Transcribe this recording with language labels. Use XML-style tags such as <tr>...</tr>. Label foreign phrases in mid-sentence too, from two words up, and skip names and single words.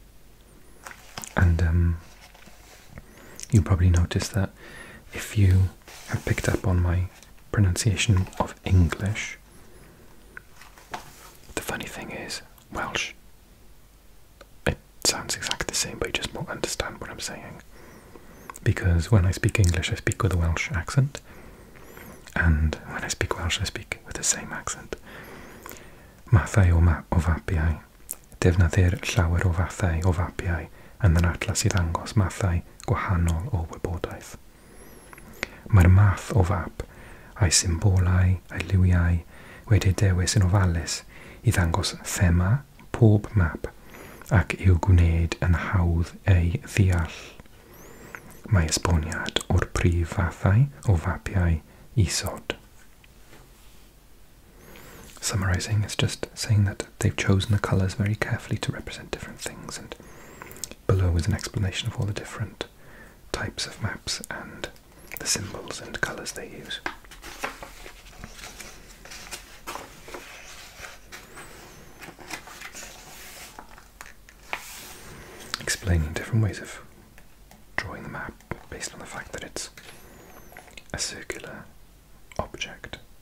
<en>And you probably noticed that if you have picked up on my pronunciation of English, the funny thing is, Welsh, it sounds exactly the same, but you just won't understand what I'm saying. Because when I speak English, I speak with a Welsh accent, and when I speak Welsh, I speak with the same accent.</en> <cy>Mathau o fapiau, Defnyddir llawer o fathau o fapiau yn yr atlas i ddangos mathau gwahanol o wybodaeth. Mae'r math o fap a'i symbolau a'i liwiau wedi dewis yn ofalus i ddangos thema pob map ac i'w gwneud yn hawdd ei ddeall. Mae esboniad o'r prif fathau o fapiau isod.</cy> <en>Summarizing is just saying that they've chosen the colours very carefully to represent different things, and below is an explanation of all the different types of maps and the symbols and colours they use. Explaining different ways of drawing the map based on the fact that it's a circular object.</en>